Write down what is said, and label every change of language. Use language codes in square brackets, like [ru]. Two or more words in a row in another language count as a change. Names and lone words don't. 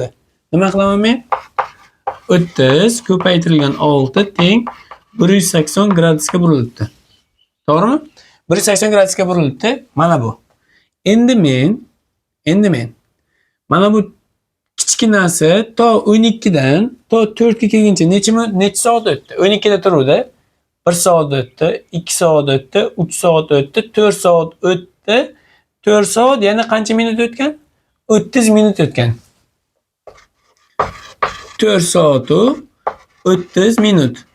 [uz] Nima qilaman men? 30 ko'paytirilgan 6 teng 180 gradusga burilibdi. To'g'rimi? 180 gradusga burilibdi. Mana bu. Endi men mana bu kichkinasi to 12 dan to 4 ga kelguncha necha soat o'tdi? 12 da turuvdi. 1 soat o'tdi, 2 soat o'tdi, 3 soat o'tdi, 4 soat o'tdi. 4 soat yana qancha minut o'tgan? 30 minut o'tgan. 4 soat 30 minut.